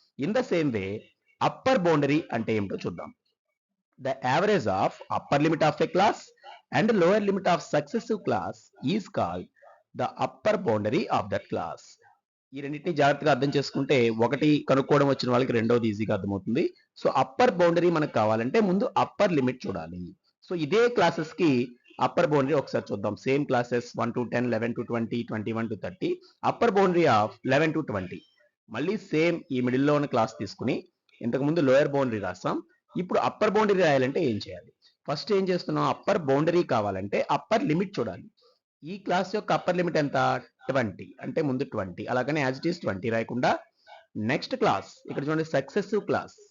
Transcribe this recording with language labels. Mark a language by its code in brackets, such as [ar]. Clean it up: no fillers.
[en] in the same way upper boundary [te] అంటే ఏమిటో చూద్దాం. [en] The average of upper limit of a class and lower limit of successive class is called the upper boundary of that class. [te] ఈ రెండింటిని జాగ్రత్తగా అర్థం చేసుకుంటే ఒకటి కనుక్కోవడం వచ్చిన వాళ్ళకి రెండోది ఈజీగా అర్థమవుతుంది. సో అప్పర్ బౌండరీ మనకు కావాలంటే ముందు అప్పర్ లిమిట్ చూడాలి. సో ఇదే క్లాసెస్ కి అప్పర్ బౌండరీ ఒకసారి చూద్దాం. [en] Same classes 1 to 10, 11 to 20, 21 to 30. Upper boundary of 11 to 20. [te] మళ్ళీ సేమ్ ఈ మిడిల్ లో ఉన్న క్లాస్ తీసుకుని ఇంతకు ముందు లోయర్ బౌండరీ రాస్తాం. ఇప్పుడు అప్పర్ బౌండరీ రాయాలంటే ఏం చేయాలి? ఫస్ట్ ఏం చేస్తున్నాం, అప్పర్ బౌండరీ కావాలంటే అప్పర్ లిమిట్ చూడాలి. ఈ క్లాస్ యొక్క అప్పర్ లిమిట్ ఎంత, 20. అంటే ముందు 20, అలాగనే [en] as it is [te] 20 రాయకుండా నెక్స్ట్ క్లాస్ ఇక్కడ చూడండి సక్సెసివ్ క్లాస్.